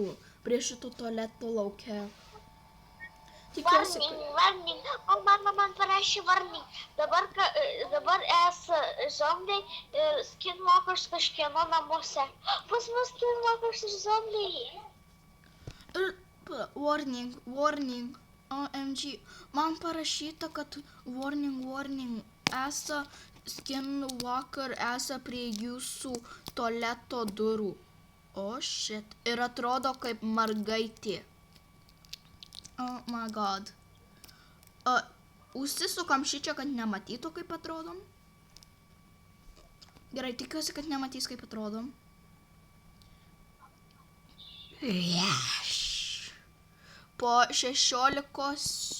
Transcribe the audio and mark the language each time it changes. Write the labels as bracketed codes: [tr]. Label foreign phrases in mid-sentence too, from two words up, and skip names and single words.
[lt] Prie šito tualeto lauke. Tikiuosi, [en] Warning, warning. [lt] O mama man parašė warning. Dabar zombiai ir skinwalkers kažkieno namuose. Pas mus skinwalkers ir zombiai. Ir [en] warning, warning. OMG. [lt] Man parašyta, kad warning. Esa skinwalker, esa prie jūsų tualeto durų. [en] O shit. [lt] Ir atrodo kaip mergaitė. [en] Oh my god. [lt] Užsisukam šičia, kad nematytų, kaip atrodom. Gerai, tikiuosi, kad nematys, kaip atrodom. Po 16...